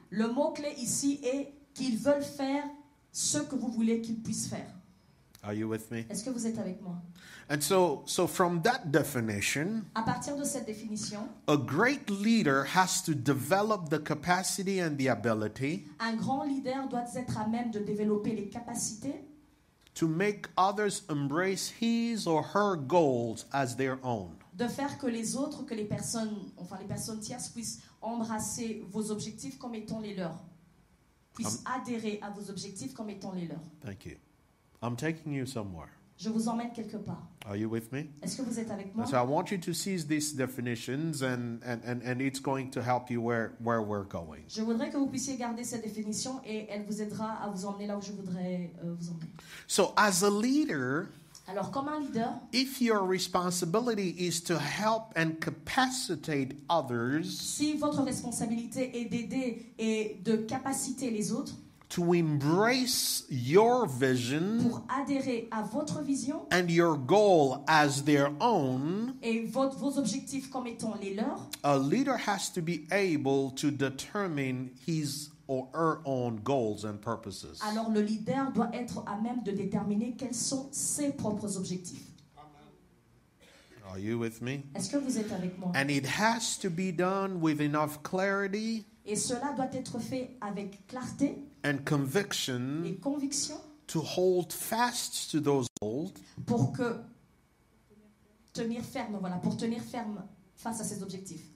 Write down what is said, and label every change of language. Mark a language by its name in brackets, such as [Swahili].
[French] Le mot-clé ici est qu'ils veulent faire ce que vous voulez qu'ils puissent faire. [English] Are you with me? [French] Est-ce que vous êtes avec moi? [English] And so from that definition, [French] À partir de cette définition, [English] a great leader has to develop the capacity and the ability [French] un grand leader doit être à même de développer les capacités [English] to make others embrace his or her goals as their own. [French] de faire que les autres, que les personnes tierces puissent embrasser vos objectifs comme étant les leurs, puissent adhérer à vos objectifs comme étant les leurs. [English] Thank you. I'm taking you somewhere. [French] Je vous emmène quelque part. [English] Are you with me? [French] Est-ce que vous êtes avec moi? [English] So I want you to seize these definitions and it's going to help you where we're going. [French] Je voudrais que vous puissiez garder cette définition et elle vous aidera à vous emmener là où je voudrais vous emmener. [English] So as a leader, [French] Alors, comme un leader, [English] if your responsibility is to help and capacitate others [French] si votre responsabilité est d'aider et de capaciter les autres [English] to embrace your vision [French] pour adhérer à votre vision [English] and your goal as their own, [French] et vos objectifs comme étant les leurs, [English] a leader has to be able to determine his or her own goals and purposes. [French] alors le leader doit être à même de déterminer quels sont ses propres objectifs. [English] Are you with me? [French] Est-ce que vous êtes avec moi? [English] And it has to be done with enough clarity [French] Et cela doit être fait avec clarté [English] and conviction [French] et conviction [English] to hold fast to those goals [French] pour tenir ferme face à ses objectifs